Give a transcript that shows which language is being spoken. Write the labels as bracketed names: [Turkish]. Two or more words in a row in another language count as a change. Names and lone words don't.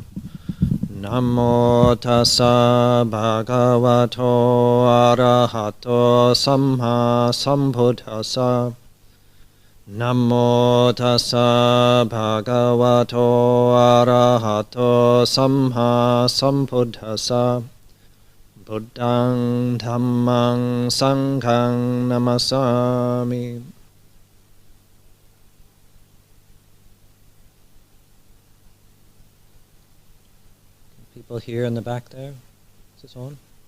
[Pali] Namo tassa bhagavato arahato samma sambuddhassa. Namo tassa bhagavato arahato samma sambuddhassa. Buddhang Dhammang Sanghang Namasami. [English] People here in the back there? Is this on?